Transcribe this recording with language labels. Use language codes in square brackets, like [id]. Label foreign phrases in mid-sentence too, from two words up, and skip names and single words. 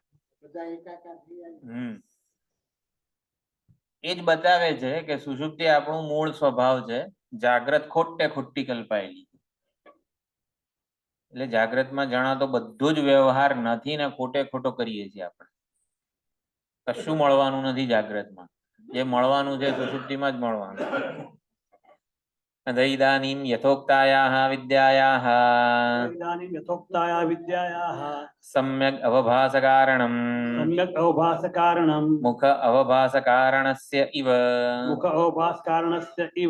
[gu] એ જ બતાવે છે કે સુષુપ્તિ આપણું મૂળ સ્વભાવ છે, જાગ્રત ખોટે ખોટી કલ્પાયેલી. એટલે જાગ્રતમાં જણાતો બધો જ વ્યવહાર નથી ને ખોટે ખોટો કરીએ છીએ આપણે. કશું મળવાનું નથી જાગ્રતમાં, જે મળવાનું છે સુષુપ્તિમાં જ મળવાનું. [sa] इदानीं यथोक्तायाः विद्यायाः इदानीं यथोक्ताया विद्यायाः सम्यक् अवभासकारणं सम्यक् अवभासकारणं मुख अवभासकारणस्य इव मुख अवभासकारणस्य इव